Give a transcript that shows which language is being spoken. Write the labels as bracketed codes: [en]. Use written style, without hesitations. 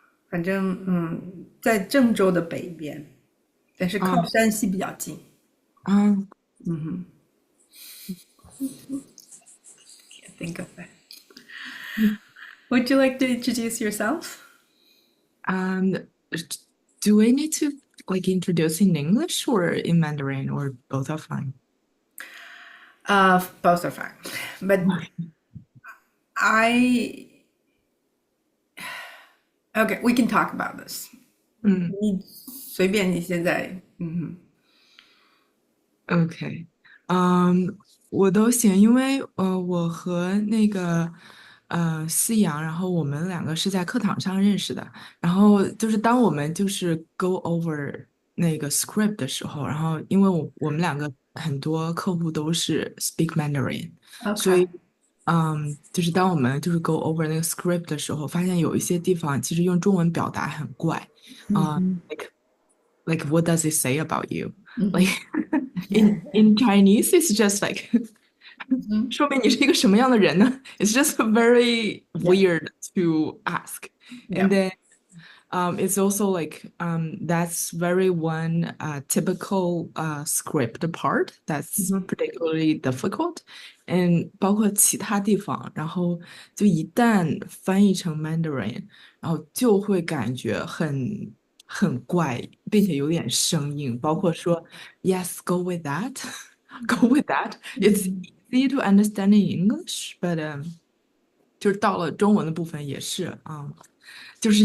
[zh] 反正在郑州的北边，但是靠啊山西比较近。啊 [en] 嗯哼，can't think of it. Would you like to introduce yourself? Um, do we need to like introduce in English or in Mandarin or both are fine? Both are fine, but I okay. We can talk about this. 嗯 [zh] 你随便你现在，，OK，我都行，因为我和那个思阳，然后我们两个是在课堂上认识的，然后就是当我们就是 [en] go over [zh] 那个 script 的时候，然后因为我们两个很多客户都是 [en] speak Mandarin， [zh] 所 [en] OK， [zh] 以就是当我们就是 [en] go over [zh] 那个 script 的时候，发现有一些地方其实用中文表达很怪啊 [en] like what does it say about you? Like in Chinese, it's just like [zh] 说明你是一个什么样的人呢？ [en] It's just very yeah, weird to ask. And yeah, then it's also like that's very one typical script part that's particularly difficult. [zh] And 包括其他地方，然后就一旦翻译成 Mandarin，然后就会感觉很怪，并且有点生硬。包括说 [en] Yes, go with that, go with that. It's easy to understand in English, but [zh] 就是到了中文的部分也是就是